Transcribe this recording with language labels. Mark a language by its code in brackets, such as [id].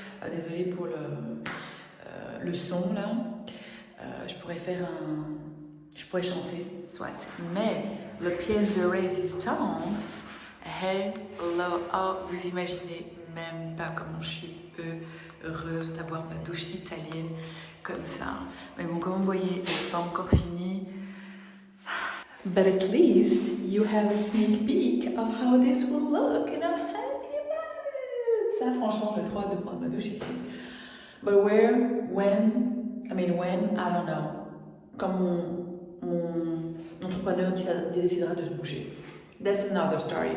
[fr] Désolée pour le son là. Je pourrais chanter, soit. Mais le pièce de résistance, hello, oh, vous imaginez même pas comment je suis heureuse d'avoir ma douche italienne comme ça. Mais bon, comme vous voyez, elle n'est pas encore finie. [en] But at least you have a sneak peek of how this will look, and I'm happy about it. [fr] Ça, franchement, j'ai trop hâte de prendre ma douche ici. [en] But where, when, I don't know. [fr] Quand mon entrepreneur décidera de se bouger. [en] That's another story.